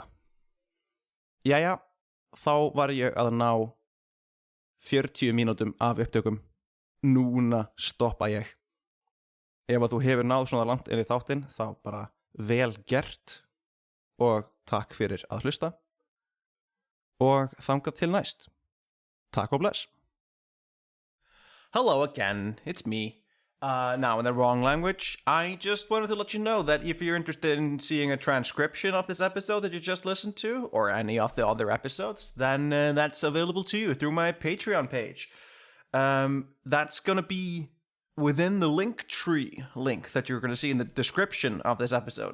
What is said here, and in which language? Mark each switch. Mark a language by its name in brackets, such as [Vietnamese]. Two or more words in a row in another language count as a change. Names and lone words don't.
[Icelandic] Jæja, þá var ég að ná 40 mínútum af upptökum. Núna stoppa ég. Ef að þú hefur náð svona langt inn í þáttinn, þá bara vel gert og takk fyrir að hlusta. Og þangað til næst. Takk og bless. [English] Hello again, it's me. Now in the wrong language. I just wanted to let you know that if you're interested in seeing a transcription of this episode that you just listened to, or any of the other episodes, then that's available to you through my Patreon page. That's gonna be within the Linktree link that you're gonna see in the description of this episode.